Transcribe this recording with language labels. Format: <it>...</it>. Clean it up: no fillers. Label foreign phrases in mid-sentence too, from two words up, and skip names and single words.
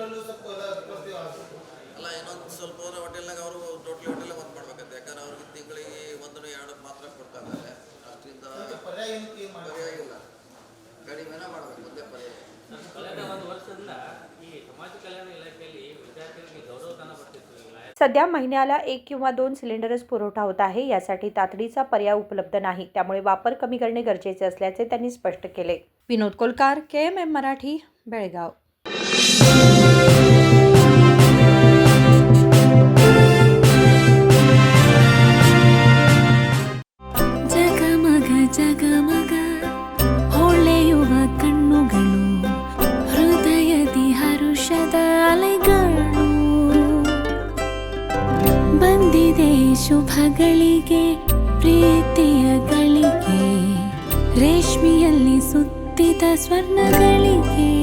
<kn>ಅಲ್ಲ, ಇನ್ನೊಂದು ಸ್ವಲ್ಪ ಹೋದ್ರೆ ಹೋಟೆಲ್ನಾಗ ಅವರು ಟೋಟ್ಲಿ ಹೋಟೆಲ್ ಬಂದ್ ಮಾಡ್ಬೇಕಂತೆ, ಯಾಕಂದ್ರೆ ಅವ್ರಿಗೆ ತಿಂಗಳಿಗೆ 1-2 ಮಾತ್ರ ಕೊಡ್ತಾ ಇದ್ದಾರೆ, ಅಷ್ಟರಿಂದ ಪರ್ಯಾಯ ಇಲ್ಲ, ಕಡಿಮೆನ ಮಾಡಬೇಕು, ಒಂದೇ ಪರ್ಯಾಯ। ಕಳೆದ ಒಂದು ವರ್ಷದಿಂದ ಈ ಸಮಾಜ ಕಲ್ಯಾಣ ಇಲಾಖೆಯಲ್ಲಿ ವಿದ್ಯಾರ್ಥಿಗಳಿಗೆ गौरवधन ಬರ್ತಿತ್ತು।</kn> <mr>सध्या महिन्याला 1 किंवा 2 सिलेंडर्स पुरवठा होत आहे, यासाठी तातडीचा पर्याय उपलब्ध नाही, त्यामुळे वापर कमी करणे गरजेचे असल्याचे त्यांनी स्पष्ट केले। विनोद कोलकार, KMM मराठी, बेळगाव।</mr> <kn>ಜಗಮಗ ಜಗಮಗ ಹೊಳೆಯುವ ಕಣ್ಣುಗಳು, ಹೃದಯದಿ ಹರುಷದ ಅಲೆಗಳು, ಬಂದಿದೆ ಶುಭಗಳಿಗೆ ಪ್ರೀತಿಯ ಗಳಿಗೆ, ರೇಷ್ಮೆಯಲ್ಲಿ ಸುತ್ತಿದ ಸ್ವರ್ಣಗಳಿಗೆ।</kn>